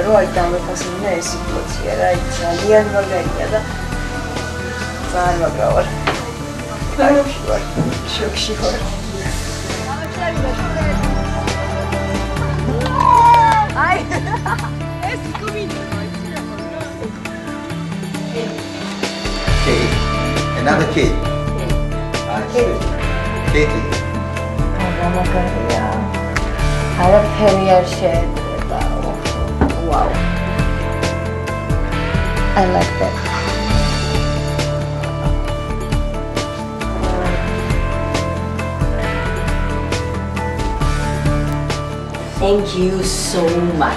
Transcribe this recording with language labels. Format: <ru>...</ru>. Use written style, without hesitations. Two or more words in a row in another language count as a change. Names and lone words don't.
<ka>რომ აი დამეფასებინა ეს სიტუაცია რა, აი ძალიან მაგარია და ძალიან მაგრა ვარ. შოკში ვარ. აი ეს კუბინი.</ka> <en>Another kid. Katie.</en> <ka>მაგარია. არაფერი არ შეიძლება.</ka> <en>Wow. I like that. Thank you so much.</en>